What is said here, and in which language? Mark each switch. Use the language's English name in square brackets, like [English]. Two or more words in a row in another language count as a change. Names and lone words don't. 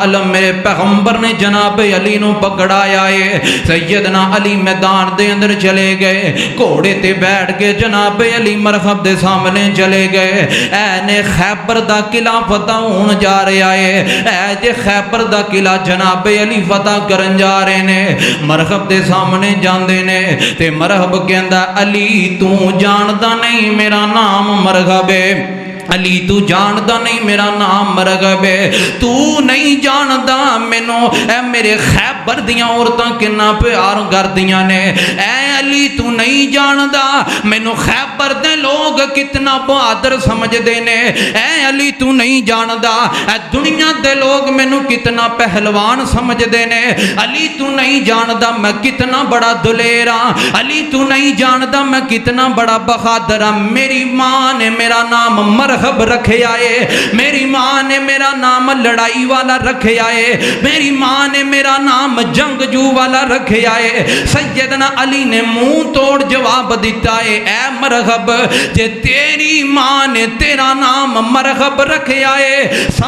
[Punjabi] علم میرے پیغمبر نے جناب علی نو پکڑایا ہے سیدنا علی میدان دے اندر چلے گئے گھوڑے تے بیٹھ کے جناب علی مرحب دے سامنے چلے گئے اے نے خیبر دا قلعہ فتح ہون جا رہا ہے اے جے خیبر دا قلعہ جناب علی فتح کرن جا رہے نے مرحب دے سامنے جاندے نے تے مرحب کے علی تو جاندا نہیں میرا نام مرغب ہے علی تو جاندا نہیں میرا نام مرغب ہے تو نہیں جاندا مینوں اے میرے خیبر دیاں عورتاں کنا پیار کردیاں نے اے علی تو نہیں جاندا مینوں خیبر دے لوگ کتنا بہادر سمجھدے نے اے علی تو نہیں جاندا اے دنیا دے لوگ مینوں کتنا پہلوان سمجھدے نے علی تو نہیں جاندا میں کتنا بڑا دلیر ہاں علی تو نہیں جاندا میں کتنا بڑا بہادر ہاں میری ماں نے میرا نام مرحب رکھے آئے میری ماں نے میرا نام لڑائی والا رکھے آئے میری ماں نے میرا نام جنگجو والا رکھے آئے سیدنا علی نے منہ توڑ جواب دیتا ہے اے مرحب جے تیری ماں نے تیرا نام مرحب رکھے آئے